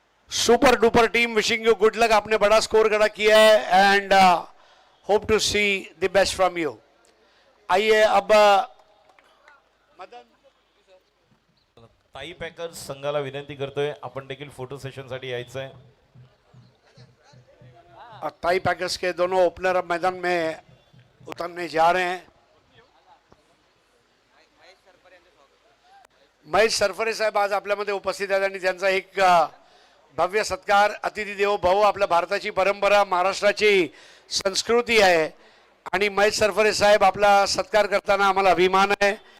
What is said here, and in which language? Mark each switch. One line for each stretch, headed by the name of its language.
English: Super duper team. Wishing you good luck.
Hindi: आपने बड़ा score खड़ा किया है
English: And hope to see the best from you.
Hindi: आइए अब
Marathi: ताई पॅकर्स संघाला विनंती करतोय, आपण देखील फोटो सेशनसाठी यायचं आहे.
Hindi: और टाई पैकर्स के दोनों ओपनर अब मैदान में उतरने जा रहे हैं।
Marathi: महेश सरफरे साहेब आज आपल्यामध्ये उपस्थित आहेत आणि त्यांचा एक भव्य सत्कार, अतिथी देवो भव, आपल्या भारताची परंपरा, महाराष्ट्राची संस्कृती आहे आणि महेश सरफरे साहेब आपला सत्कार करताना आम्हाला अभिमान आहे।